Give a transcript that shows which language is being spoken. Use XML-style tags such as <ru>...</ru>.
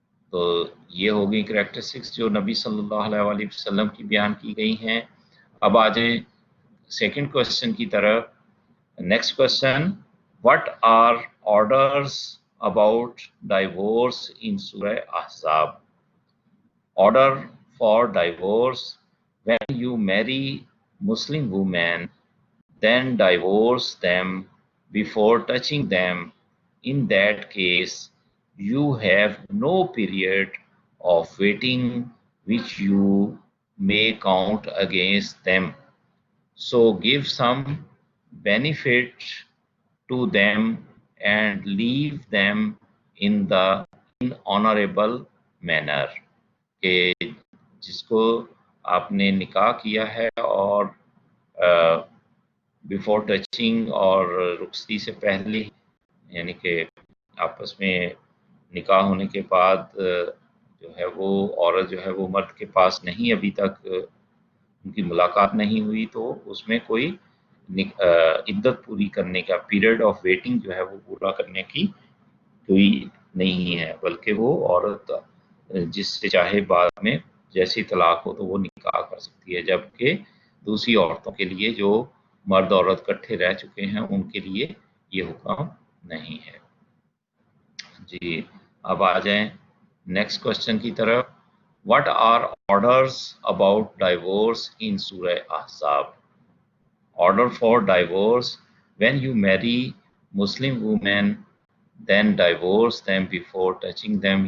<ur>تو یہ ہو گئی کریکٹرسٹکس جو نبی صلی اللہ علیہ وسلم کی بیان کی گئی ہیں. اب آ جائیں سیکنڈ کوشچن کی طرف.</ur> <en>Next question, what are orders about divorce in Surah Ahzab? Order for divorce: when you marry Muslim women, then divorce them before touching them. In that case, you have no period of waiting which you may count against them. So give some benefit to them and leave them in honorable manner.</en> <ur>کہ جس کو آپ نے نکاح کیا ہے اور</ur> <en>before touching</en> <ur>اور رخصتی سے پہلے، یعنی کہ آپس میں نکاح ہونے کے بعد جو ہے وہ عورت جو ہے وہ مرد کے پاس نہیں، ابھی تک ان کی ملاقات نہیں ہوئی، تو اس میں کوئی عدت پوری کرنے کا</ur> <en>period of waiting</en> <ur>جو ہے وہ پورا کرنے کی کوئی نہیں ہے، بلکہ وہ عورت جس سے چاہے بعد میں جیسی طلاق ہو تو وہ نکاح کر سکتی ہے، جبکہ دوسری عورتوں کے لیے جو مرد عورت کٹھے رہ چکے ہیں ان کے لیے یہ حکم نہیں ہے. جی اب آ جائیں نیکسٹ کوشچن کی طرف.</ur> <en>What are orders about divorce in Surah Ahzab? Order for divorce: when you marry Muslim women, then divorce them before touching them.</en>